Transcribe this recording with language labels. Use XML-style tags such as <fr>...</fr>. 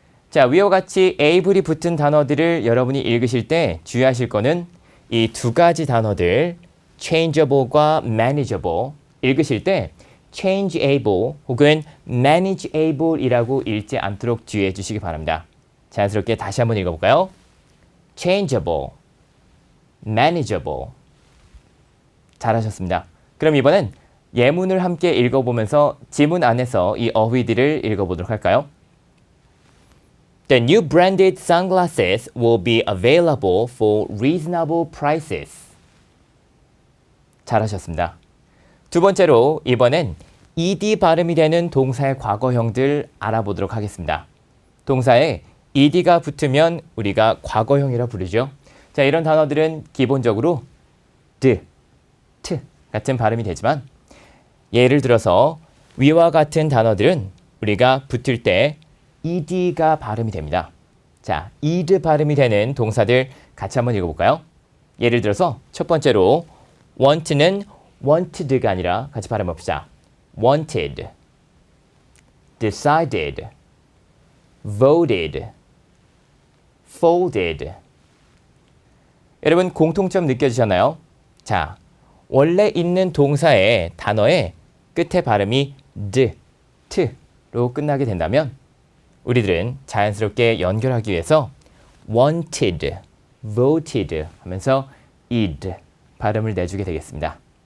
<ko>자, 위와 같이 able이 붙은 단어들을 여러분이 읽으실 때 주의하실 거는 이 두 가지 단어들 changeable과 manageable 읽으실 때 changeable 혹은 manageable이라고 읽지 않도록 주의해 주시기 바랍니다. 자연스럽게 다시 한번 읽어볼까요?</ko> <en>changeable, manageable.</en> <ko>잘하셨습니다. 그럼 이번엔 예문을 함께 읽어보면서 지문 안에서 이 어휘들을 읽어보도록 할까요?</ko> <en>The new branded sunglasses will be available for reasonable prices.</en> <ko>잘하셨습니다. 두 번째로 이번엔 ed 발음이 되는 동사의 과거형들 알아보도록 하겠습니다. 동사에 ed가 붙으면 우리가 과거형이라 부르죠. 자, 이런 단어들은 기본적으로 t 같은 발음이 되지만 예를 들어서 위와 같은 단어들은 우리가 붙을 때 ed가 발음이 됩니다. 자, ed 발음이 되는 동사들 같이 한번 읽어볼까요? 예를 들어서 첫 번째로 want는 wanted가 아니라 같이 발음해봅시다.</ko> <en>wanted, decided, voted, folded.</en> <ko>여러분 공통점 느껴지셨나요? 자, 원래 있는 동사의 단어의 끝에 발음이 t로 끝나게 된다면 우리들은 자연스럽게 연결하기 위해서 wanted, voted 하면서 ed 발음을 내주게 되겠습니다.</ko>